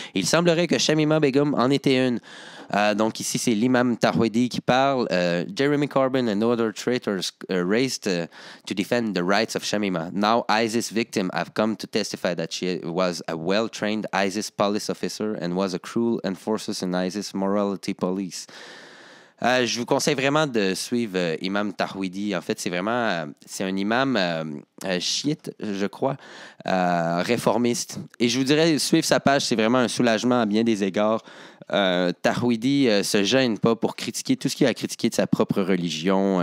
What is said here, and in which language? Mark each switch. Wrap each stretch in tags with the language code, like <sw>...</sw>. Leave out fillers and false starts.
<fr>Il semblerait que Shamima Begum en était une. Donc ici, c'est l'imam Tawhidi qui parle.</fr> <en>Jeremy Corbyn and other traitors raised to defend the rights of Shamima. Now ISIS victims have come to testify that she was a well-trained ISIS police officer and was a cruel enforcer in ISIS morality police.</en> <fr>Je vous conseille vraiment de suivre Imam Tawhidi. En fait, c'est un imam chiite, je crois, réformiste. Et je vous dirais, suivre sa page, c'est vraiment un soulagement à bien des égards. Tawhidi se gêne pas pour critiquer tout ce qu'il a à critiquer de sa propre religion.</fr>